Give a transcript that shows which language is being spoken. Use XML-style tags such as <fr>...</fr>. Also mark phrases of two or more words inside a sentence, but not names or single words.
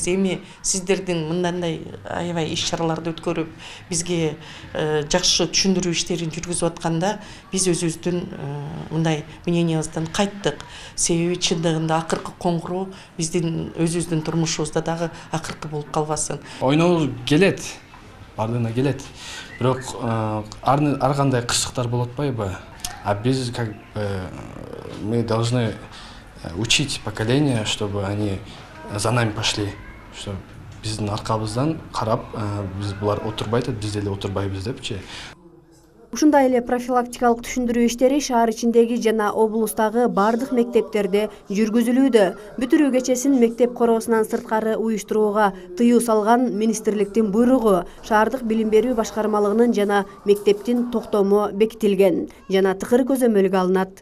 <ky>Эми сиздердин мындандай аябай иш-чараларды өткөрүп, бизге жакшы түшүндүрүү иштерин жүргүзүп атканда, биз өзүбүздүн мындай мнениябыздан кайттык. Себеби чындыгында акыркы коңгуроо биздин өзүбүздүн турмушубузда дагы акыркы болуп калбасын. Ойноо келет, бардыгына келет. Бирок ар кандай кырсыктар болуп атпайбы?</ky> <ru>А биз как мы должны учить поколение, чтобы они за нами пошли, что</ru> <ky>биздин аркабыздан карап, биз булар отурбайт, биз деле отурбайбыз депчи. Ушундай эле профилактикалык түшүндүрүү иштери шаар ичиндеги жана облустагы бардык мектептерде жүргүзүлүүдө. Бүтүрүү кечесин мектеп короосунан сырткары уюштурууга тыюу салган министрликтин буйругу шаардык билим берүү башкармалыгынын жана мектептин токтому бекитилген жана тыкыр көзөмөлгө алынат.</ky>